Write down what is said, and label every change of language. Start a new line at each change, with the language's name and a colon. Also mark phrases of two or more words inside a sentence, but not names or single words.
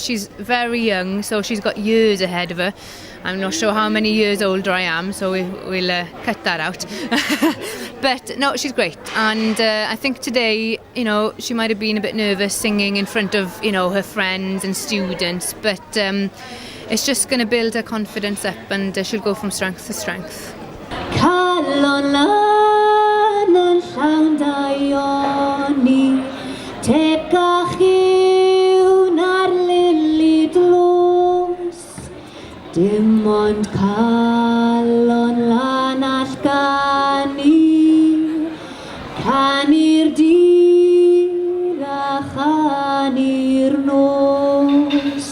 English: She's very young, so she's got years ahead of her. I'm not sure how many years older I am, so we'll cut that out. But no, she's great. And I think today, she might have been a bit nervous singing in front of, her friends and students, but it's just going to build her confidence up and she'll go from strength to strength.
Welsh: Tegach yw na'r lili dlos, dim ond calon lan allgani, canu'r dydd a chanu'r nos.